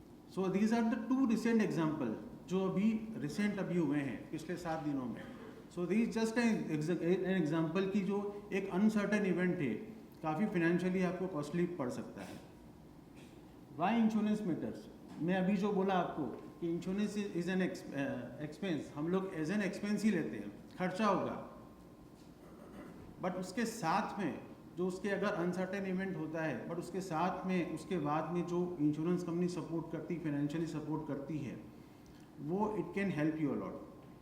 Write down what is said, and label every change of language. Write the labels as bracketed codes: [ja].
[en] So these are the 2 recent example [hi] जो अभी recent अभी हुए हैं पिछले 7 दिनों में. [en] So these just an example [hi] की जो एक uncertain event है, काफ़ी financially आपको costly पड़ सकता है. [en] Why insurance matters? [hi] मैं अभी जो बोला आपको कि [en] insurance is an expense, [hi] हम लोग एज एन एक्सपेंस ही लेते हैं, खर्चा होगा, बट उसके साथ में जो उसके अगर अनसर्टेन इवेंट होता है, बट उसके साथ में उसके बाद में जो इंश्योरेंस कंपनी सपोर्ट करती, फाइनेंशियली सपोर्ट करती है, वो [en] It can help you a lot.